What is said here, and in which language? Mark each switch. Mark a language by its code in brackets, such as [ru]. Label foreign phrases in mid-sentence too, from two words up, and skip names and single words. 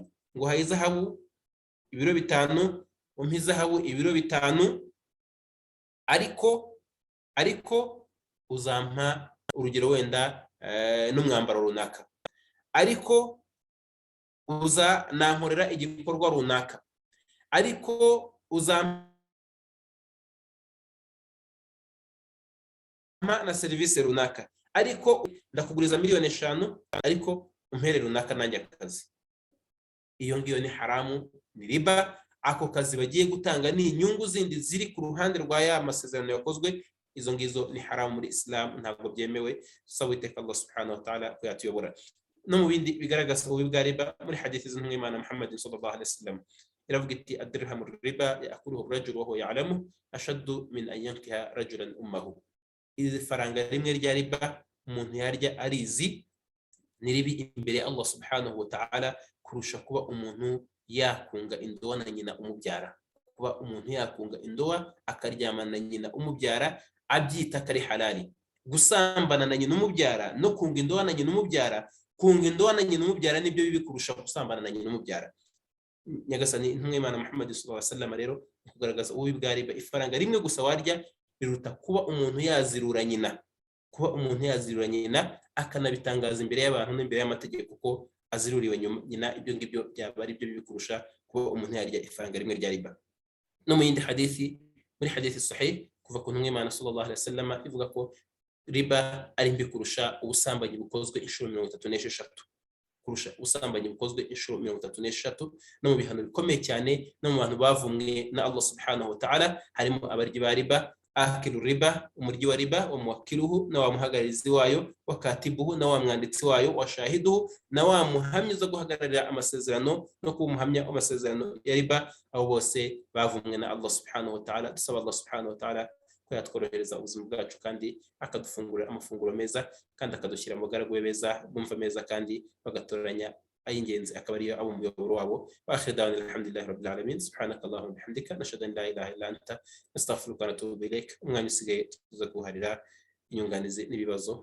[rw] Ngo haye izahabu 5 umpe izahabu 5, ariko uzampa urugero wenda n'umwambaro runaka, ariko nankorera igikorwa runaka, ariko uzampa na serivisi runaka, ariko ndakuguriza 5,000,000 ariko umpere runaka nanjye akazi. Iyo ngiyo ni haramu, ni riba. ako kazi bagiye gutanga ni inyungu zindi ziri ku ruhande rwa ya masezerano yakozwe, izo ngizo ni haramu muri Islam, ntabwo byemewe. Dusaba Uwiteka [ar] الله سبحانه وتعالى [rw] ko yatuyobora. No mu bindi bigaragaza ububi bwa riba, muri hadithi z'intumwa y'Imana Muhammad [ar] صلى الله عليه وسلم [rw] iravuga iti [ar] الدرهم ربا يأكله الرجل وهو يعلم أشد من أن ينكح رجلا أمه. [rw] Iri faranga rimwe rya riba umuntu yarya arizi ni ribi imbere [ar] الله سبحانه وتعالى [rw] kurusha kuba umuntu yakunga indoa na nyina umubyara. Kuba umuntu yakunga indoa akaryamana na nyina umubyara abyita kari halali. Gusambana na nyina umubyara no kunga indoa na nyina umubyara, kunga indoa na nyina umubyara nibyo bibi kurusha gusambana na nyina umubyara. Nyagasani intumwa y'Imana Muhammad [ar] صلى الله عليه وسلم [rw] rero kugaragaza ububi bwa riba, ifaranga rimwe gusa warya biruta kuba umuntu yazirura nyina, kuba umuntu yazirura nyina akanabitangaza imbere y'abantu n'imbere y'amategeko ko aziruriwe nyina. Ibyo ngibyo byaba ari byo bibi kurusha kuba umuntu yarya ifaranga rimwe rya riba. No mu yindi hadithi, muri hadithi sahih kuva ku ntumwa y'Imana [ar] صلى الله عليه وسلم [rw] ivuga ko riba ari mbi kurusha ubusambanyi bukozwe inshuro 36, kurusha ubusambanyi bukozwe inshuro 36. No mu bihano bikomeye cyane, no mu bantu bavumwe na [ar] الله سبحانه وتعالى [rw] harimo abaryi ba riba, [ar] آكل الربا, [rw] umuryi wa riba, [ar] وموكله, [rw] na wa muhagararizi wayo, [ar] وكاتبه, [rw] na wa mwanditsi wayo, [ar] وشاهده, [rw] na wa muhamya zo guhagararira amasezerano no kuba umuhamya w'amasezerano ya riba. Abo bose bavumwe na [ar] الله سبحانه وتعالى. [rw] Dusaba [ar] الله سبحانه وتعالى [rw] ko yatworohereza ubuzima bwacu kandi akadufungurira amafunguro meza kandi akadushyira mu bagaragu be beza bumva meza kandi bagatoranya ay'ingenzi akaba ariyo abo muyoboro wabo. [ar] وآخر دعوانا الحمد لله رب العالمين سبحانك اللهم وبحمدك نشهد أن لا إله إلا أنت نستغفرك ونتوب إليك. [rw] Umwanya usigaye tuza guharira inyunganizi n'ibibazo.